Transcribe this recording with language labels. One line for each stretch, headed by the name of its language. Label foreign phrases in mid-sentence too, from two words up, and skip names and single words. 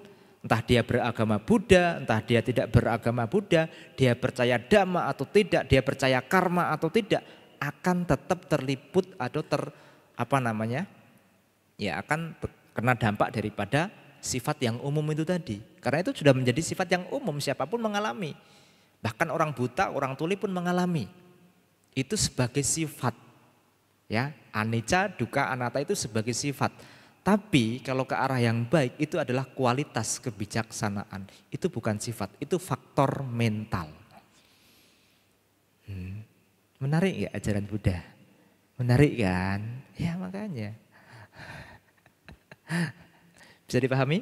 Indonesian: Entah dia beragama Buddha, entah dia tidak beragama Buddha, dia percaya Dhamma atau tidak, dia percaya karma atau tidak, akan tetap terliput atau akan kena dampak daripada sifat yang umum itu tadi. Karena itu sudah menjadi sifat yang umum, siapapun mengalami. Bahkan orang buta, orang tuli pun mengalami. Itu sebagai sifat. Ya,
Pali: anicca, dukkha, anatta
Indonesian: itu sebagai sifat. Tapi kalau ke arah yang baik itu adalah kualitas kebijaksanaan. Itu bukan sifat, itu faktor mental. Menarik ya ajaran Buddha? Menarik kan? Ya makanya. Bisa dipahami?